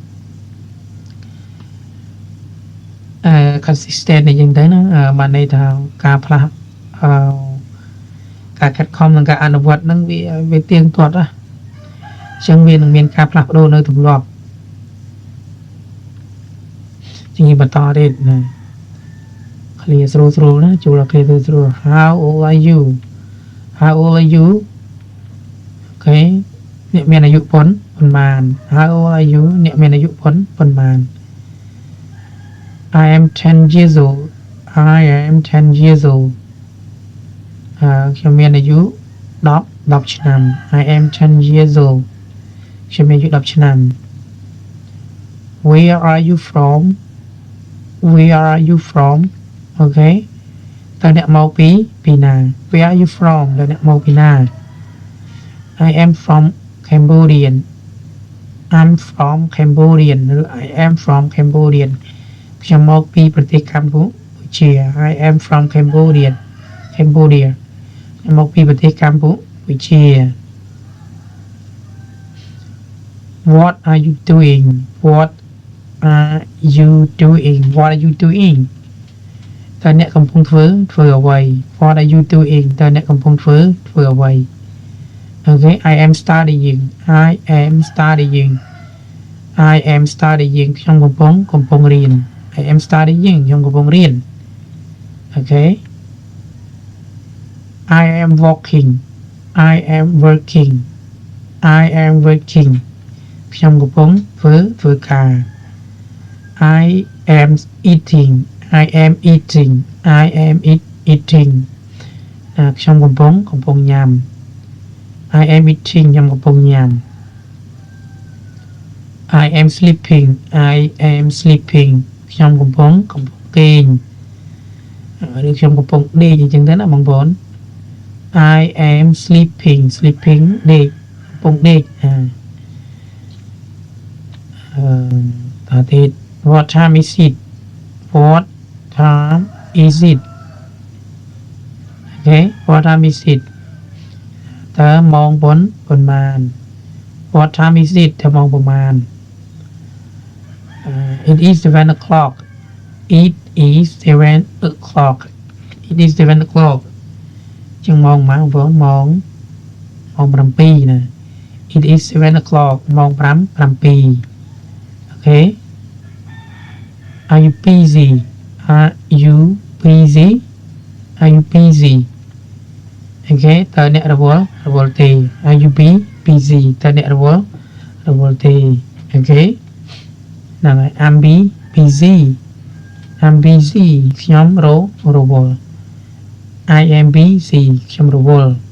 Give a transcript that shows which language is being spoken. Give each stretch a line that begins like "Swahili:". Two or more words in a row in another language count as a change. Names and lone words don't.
Khmer: consistent នេះយ៉ាងទៅណាបានន័យថាការផ្លាស់ការខិតខំនិងការអនុវត្តហ្នឹងវាទៀងទាត់ណាអញ្ចឹងវានឹងមានការផ្លាស់ប្ដូរនៅទម្លាប់ ជាងបន្តទៀតណា clear ស្រួលណាចូល clear ស្រួល
English: how old are you
Khmer: អូខេអ្នកមានអាយុប៉ុន្មាន
English: how old are you
Khmer: អ្នកមានអាយុប៉ុន្មាន
English: I am 10 years old
Khmer: ខ្ញុំមានអាយុ10ឆ្នាំ
English: I am 10 years old
Khmer: ខ្ញុំមានអាយុ10ឆ្នាំ
English: Where are you from
Khmer: អូខេតើអ្នកមកពីណា
English: Where are you from
Khmer: តើអ្នកមកពីណា
English: I am from Cambodian ឬ I am from Cambodian
Khmer: ខ្ញុំមកពីប្រទេសកម្ពុជា
English: I am from Cambodia
Khmer: ខ្ញុំមកពីប្រទេសកម្ពុជា
English: What are you doing
Khmer: តើអ្នកកំពុងធ្វើអ្វី
English: What are you doing
Khmer: តើអ្នកកំពុងធ្វើអ្វី
English: Okay I am studying
Khmer: ខ្ញុំកំពុងរៀន
English: I am studying
Khmer: ខ្ញុំកំពុងរៀន Okay
English: I am working
Khmer: ខ្ញុំកំពុងធ្វើការ
English: I am eating
Khmer: ខ្ញុំកំពុងញ៉ាំ
English: I am eating
Khmer: ខ្ញុំកំពុងញ៉ាំ
English: I am sleeping
Khmer: ខ្ញុំកំពុងគេងឬខ្ញុំកំពុងដេកអញ្ចឹងទៅណាបងប្អូន
English: I am sleeping
Khmer: ដេកកំពុងដេក តើទៀត
English: What time is it Okay What time is it
Khmer: តើម៉ោងប៉ុន្មាន
English: What time is it
Khmer: តើម៉ោងប៉ុន្មាន
English: It is 7 o'clock
Khmer: ចឹងម៉ោងម៉ាបងប្អូនម៉ោង7ណា
English: It is 7 o'clock
Khmer: ម៉ោង 7 Okay
English: Are you busy
Khmer: អូខេតើអ្នករវល់ទេ
English: Are you busy
Khmer: តើអ្នករវល់ទេអូខេហ្នឹងហើយ
English: I'm busy
Khmer: ខ្ញុំរវល់
English: I am busy
Khmer: ខ្ញុំរវល់